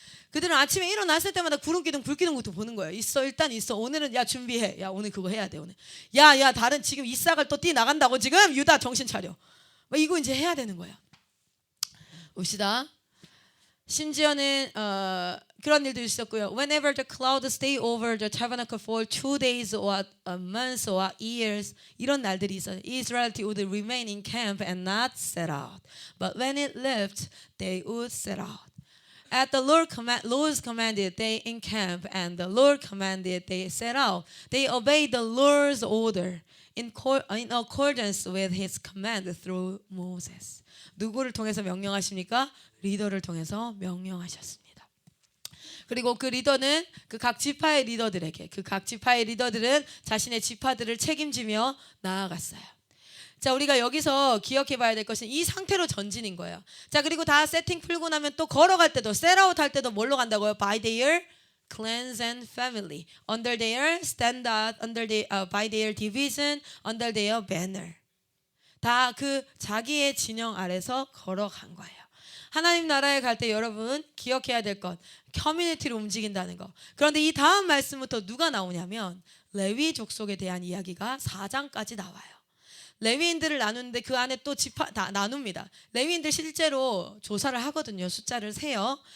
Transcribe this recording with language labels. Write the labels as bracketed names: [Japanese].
[Korean] 그들은 아침에 일어났을 때마다 구름기둥 불기둥부터 보는 거예요. 있어, 일단 있어. 오늘은 야 준비해. 야 오늘 그거 해야 돼. 오늘 야 다른 지금 이삭을 또 뛰 나간다고 지금. 유다 정신 차려. 이거 이제 해야 되는 거야. 봅시다. 심지어는 그런 일도 있었고요. [English] Whenever the clouds stay over the tabernacle for 2 days or a month or years, [Korean] 이런 날들이 있어요. [English] Israel would remain in camp and not set out. But when it left, they would set out. At the Lord's commanded, they encamp, and the Lord commanded, they set out. They obeyed the Lord's order in accordance with His command through Moses. [Korean] 누구를 통해서 명령하십니까? 리더를 통해서 명령하셨습니다. 그리고 그 리더는 그 각 지파의 리더들에게, 그 각 지파의 리더들은 자신의 지파들을 책임지며 나아갔어요. 자, 우리가 여기서 기억해 봐야 될 것은 이 상태로 전진인 거예요. 자, 그리고 다 세팅 풀고 나면 또 걸어갈 때도, 셋아웃 할 때도 뭘로 간다고요? [English] By their clans and family, under their standard, by their division, under their banner. [Korean] 다 그 자기의 진영 아래서 걸어간 거예요. 하나님 나라에 갈 때 여러분 기억해야 될 것, 커뮤니티로 움직인다는 거. 그런데 이 다음 말씀부터 누가 나오냐면 레위 족속에 대한 이야기가 4장까지 나와요. 레위인들을 나누는데 그 안에 또 지파 다 나눕니다. 레위인들 실제로 조사를 하거든요. 숫자를 세요.